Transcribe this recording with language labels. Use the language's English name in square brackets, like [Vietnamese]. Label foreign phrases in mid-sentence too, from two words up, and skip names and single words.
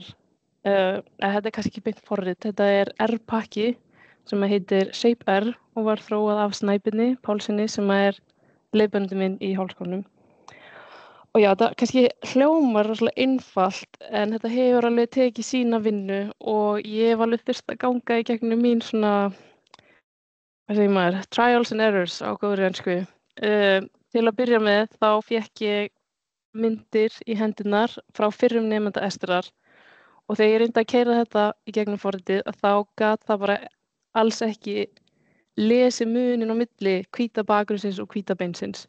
[Icelandic] Þetta kannski ekki beint forrit, þetta R-pakki sem heitir Shape R og var þróað af Snæbirni Pálssyni sem leiðbeinandi minn í Háskólanum. Og já, það kannski hljómar rosalega einfalt en þetta hefur alveg tekið sína vinnu og ég hef alveg þurft að ganga í gegnum mín [English] trials and errors [Icelandic] á góðri ensku. Til að byrja með þá fékk ég myndir í hendurnar frá fyrrum nemanda Estrar og þegar ég reyndi að keyra þetta í gegnum forritið þá gat það bara alls ekki lesið munin á milli hvíta bakgrunnsins og hvíta beinsins.